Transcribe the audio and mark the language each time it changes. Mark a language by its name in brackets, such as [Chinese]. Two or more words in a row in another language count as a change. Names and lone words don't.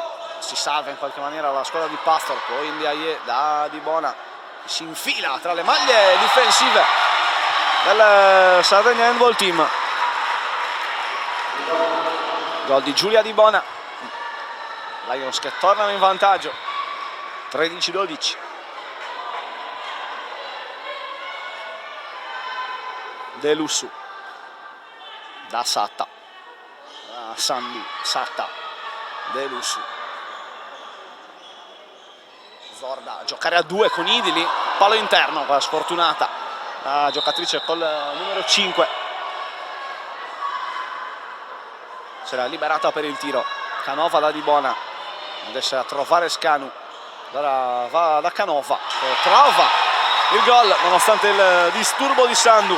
[Italian] Si salva in qualche maniera la squadra di Pastor, poi Ndiaye da Dibona, si infila tra le maglie difensive del Sardegna Handball Team. Gol di Giulia Dibona. Lions che tornano in vantaggio 13-12. De Lussu da Satta, Sandu, Satta, De Lussu. Zorda a giocare a 2 con Idili, palo interno, quella sfortunata la giocatrice col numero 5. Si era liberata per il tiro. Canova da Dibona, adesso a trovare Scanu, allora va da Canova, trova il gol nonostante il disturbo di Sandu.